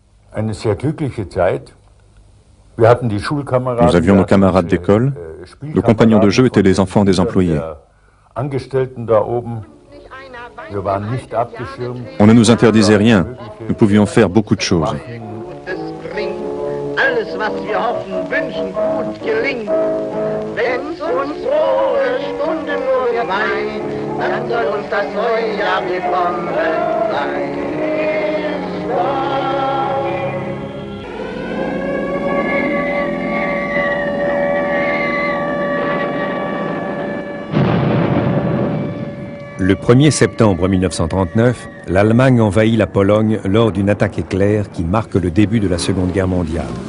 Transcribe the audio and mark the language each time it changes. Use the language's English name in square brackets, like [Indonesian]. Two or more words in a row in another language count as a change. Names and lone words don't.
[French] Nous avions nos camarades d'école, nos compagnons de jeu étaient les enfants des employés. On ne nous interdisait rien, nous pouvions faire beaucoup de choses. [German] Alles, was wir hoffen, wünschen, gut gelingt. Wenn uns frohe Stunden nur geweiht, dann soll uns das neue Jahr willkommen sein. [French] Le 1er septembre 1939, l'Allemagne envahit la Pologne lors d'une attaque éclair qui marque le début de la Seconde Guerre mondiale.